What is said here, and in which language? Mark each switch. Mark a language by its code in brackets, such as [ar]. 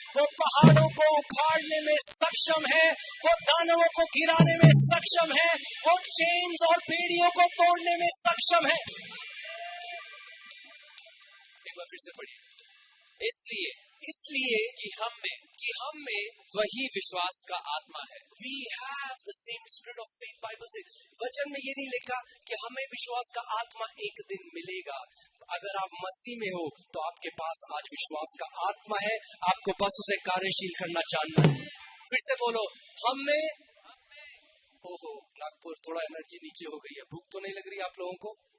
[hi] वो पहाड़ों को उखाड़ने में सक्षम है, वो दानवों को गिराने में सक्षम है, वो चेन्स और बेड़ियों को तोड़ने में सक्षम है। एक बार फिर से पढ़िए, इसलिए कि हम में वही विश्वास का आत्मा है। [en] We have the same spirit of faith। [hi] Bible से वचन में ये नहीं लिखा कि हमें विश्वास का आत्मा एक दिन मिलेगा। अगर आप मसीह में हो तो आपके पास आज विश्वास का आत्मा है, आपको बस उसे कार्यशील करना जानना है। फिर से बोलो, हम में। ओहो, नागपुर थोड़ा एनर्जी नीचे हो गई है, भूख तो नहीं लग रही आप लोगों को?